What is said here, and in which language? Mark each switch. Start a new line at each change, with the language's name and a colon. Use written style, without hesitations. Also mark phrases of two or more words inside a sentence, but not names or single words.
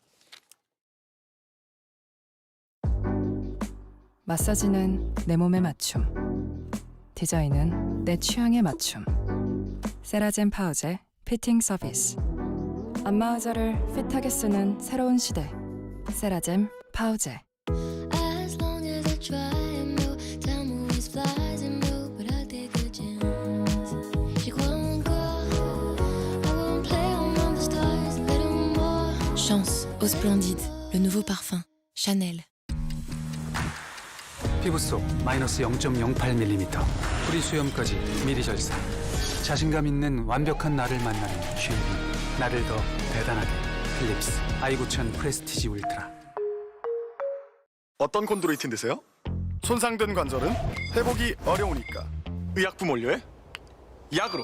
Korean: 마사지는 내 몸에 맞춤, 디자인은 내 취향에 맞춤. 세라젬 파우제 피팅 서비스. 안마 의자를 핏하게 쓰는 새로운 시대. 세라젬 파우제.
French: Chance au Splendide, le nouveau parfum, Chanel.
Korean: 피부 속 마이너스 0.08mm 뿌리 수염까지 미리 절삭. 자신감 있는 완벽한 나를 만나는 쉐이빙. 나를 더 대단하게. 필립스 i9000 프레스티지 울트라. 어떤 콘드로이틴 드세요? 손상된 관절은 회복이 어려우니까 의약품 원료에 약으로.